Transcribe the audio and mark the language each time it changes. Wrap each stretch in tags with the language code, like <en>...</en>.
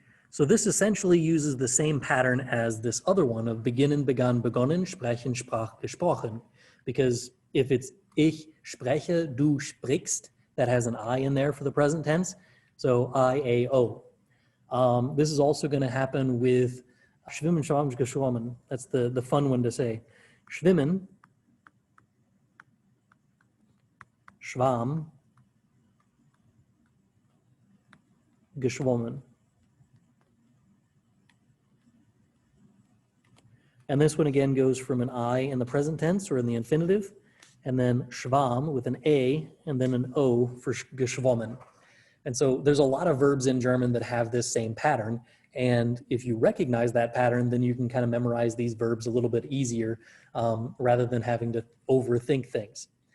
<en>So this essentially uses the same pattern as this other one of</en> <de>beginnen, begann, begonnen, sprechen, sprach, gesprochen.</de> <en>Because if it's</en> <de>ich spreche, du sprichst,</de> <en>that has an I in there for the present tense. So I, A, O. This is also going to happen with</en> <de>schwimmen, schwamm, geschwommen.</de> <en>That's the fun one to say.</en> <de>Schwimmen, schwamm, geschwommen.</de> <en>And this one again goes from an I in the present tense or in the infinitive, and then schwamm with an A and then an O for geschwommen. And so there's a lot of verbs in German that have this same pattern. And if you recognize that pattern, then you can kind of memorize these verbs a little bit easier rather than having to overthink things.</en>